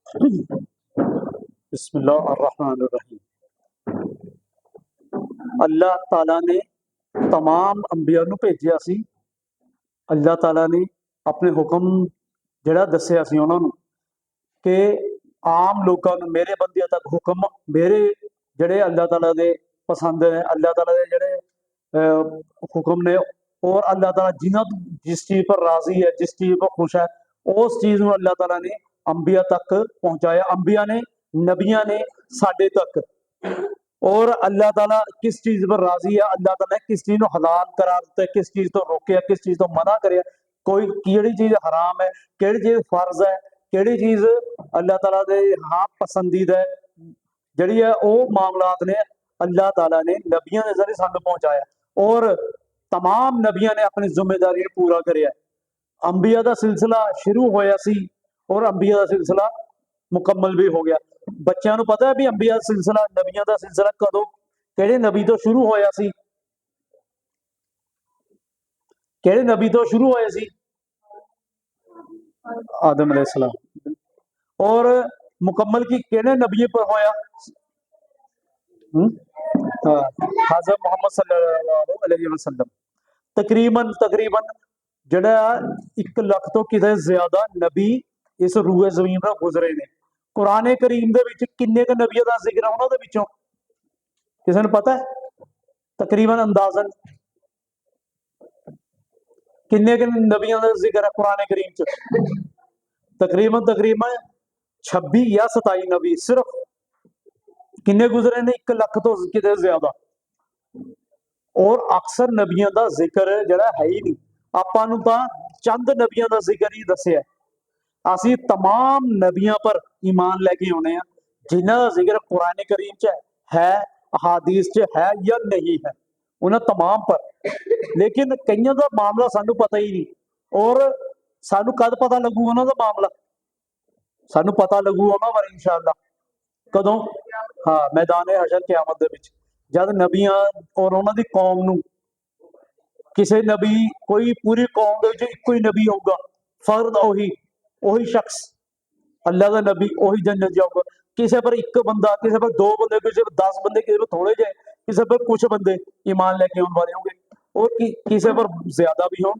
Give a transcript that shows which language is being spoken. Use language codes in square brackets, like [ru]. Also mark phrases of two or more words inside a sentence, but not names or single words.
[ar] بسم اللہ الرحمن الرحیم۔ [ur] اللہ تعالیٰ نے تمام انبیاء [pa] ਨੂੰ ਭੇਜਿਆ ਸੀ। اللہ تعالیٰ نے ਆਪਣੇ ਹੁਕਮ ਜਿਹੜਾ ਦੱਸਿਆ ਸੀ ਉਹਨਾਂ ਨੂੰ ਕਿ ਆਮ ਲੋਕਾਂ ਨੂੰ, ਮੇਰੇ ਬੰਦਿਆਂ ਤੱਕ ਹੁਕਮ ਮੇਰੇ ਜਿਹੜੇ ਅੱਲਾਹ ਤਾਲਾ ਦੇ ਪਸੰਦ ਨੇ, ਅੱਲਾਹ ਤਾਲਾ ਦੇ ਜਿਹੜੇ ਹੁਕਮ ਨੇ, ਔਰ ਅੱਲਾਹ ਤਾਲਾ ਜਿਨ੍ਹਾਂ ਜਿਸ ਚੀਜ਼ ਪਰ ਰਾਜ਼ੀ ਹੈ, ਜਿਸ ਚੀਜ਼ [ur] پر خوش ہے, [pa] ਉਸ ਚੀਜ਼ ਨੂੰ ਅੱਲਾਹ ਤਾਲਾ ਨੇ ਅੰਬੀਆ ਤੱਕ ਪਹੁੰਚਾਇਆ। ਅੰਬੀਆ ਨੇ, ਨਬੀਆਂ ਨੇ ਸਾਡੇ ਤੱਕ। اور اللہ تعالیٰ کس چیز پر راضی ہے، اللہ تعالیٰ نے کس چیز کو حلال قرار دیتا ہے، کس چیز تو روکے، کس چیز تو منع کرے، کوئی کیڑی چیز حرام ہے، کیڑی چیز فرض ہے، کیڑی چیز اللہ تعالیٰ دے ہاں پسندیدہ ہے، جڑی ہے وہ معاملات نے اللہ تعالیٰ نے نبیوں کے ذریعے سانو پہنچایا، اور تمام نبیوں نے اپنی ذمہ داری پورا کریا۔ انبیاء دا سلسلہ شروع ہویا سی اور انبیاء دا سلسلہ مکمل بھی ہو گیا۔ بچیاں نو پتہ ہے بھی انبیاء دا سلسلہ، نبیوں دا سلسلہ کدوں کہڑے نبی تو شروع ہویا سی، کہڑے نبی تو شروع ہویا سی؟ آدم علیہ السلام۔ اور مکمل کی کہڑے نبی پر ہویا؟ حضرت محمد صلی اللہ علیہ وسلم۔ تقریباً جڑا 1 لاکھ تو کتے زیادہ نبی اس روئے زمین پر گزرے نے۔ قرآن کریم دے وچ کنے کے نبیوں دا ذکر ہے انہاں دے وچوں کسے نوں پتہ ہے؟ تقریباً اندازاً کنے کے نبیوں دا ذکر ہے قرآن کریم چ؟ تقریباً 26 یا 27 نبی صرف کنے گزرے نے 1 لاکھ تو کتے زیادہ۔ اور اکثر نبیوں دا ذکر جڑا ہے ہی نہیں، آپاں نوں تاں چند نبیوں دا ذکر ہی دسیا ہے۔ اسی تمام نبیوں پر ایمان لے کے آنے ہیں جنہاں دا ذکر قرآن کریم چ ہے، احادیث چ ہے یا نہیں ہے، انہاں تمام پر۔ لیکن کئیاں دا معاملہ سانو پتہ ہی نہیں، اور سانو کد پتہ لگو انہاں دا معاملہ؟ سانو پتہ لگو انہاں بارے انشاءاللہ کدوں؟ ہاں، میدان حشر قیامت دے وچ جد نبیاں اور انہاں دی قوم نو کسے نبی، کوئی پوری قوم دے وچ کوئی نبی ہوگا، فرد وہی شخص اللہ دا نبی وہی جنت جاؤ گا۔ [ur] کسی پر 1 بندہ، کسی پر 2 بندے، کسی پر 10 بندے، کسی پر تھوڑے جائے، کسی پر کچھ بندے ایمان لے کے آنے والے ہوں گے، اور کسی پر زیادہ بھی ہوں گے۔